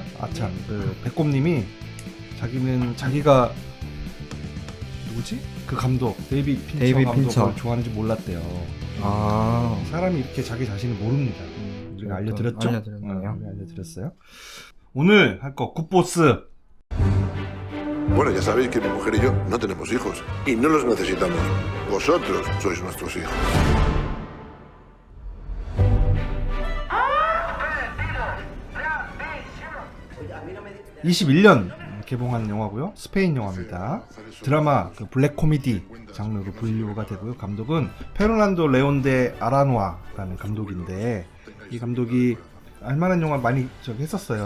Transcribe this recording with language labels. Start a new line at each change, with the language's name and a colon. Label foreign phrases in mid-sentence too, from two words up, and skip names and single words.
Korean: 아참 백곰님이 자기가 누구지? 그 감독 데이비 핀처 감독을 좋아하는지 몰랐대요. 아, 사람이 이렇게 자기 자신을 모릅니다. 우리가 알려드렸죠? 알려드렸나요? 우리가 알려드렸어요. 오늘 할 거 굿보스.
Spanish: Bueno, ya sabéis que mi mujer y yo no tenemos hijos y no los necesitamos. Vosotros sois nuestros hijos. 음.
Korean: 21년 개봉한 영화고요. 스페인 영화입니다. 드라마 블랙 코미디 장르로 분류가 되고요. 감독은 페르난도 레온데 아라노아라는 감독인데 이 감독이 알만한 영화 많이 했었어요.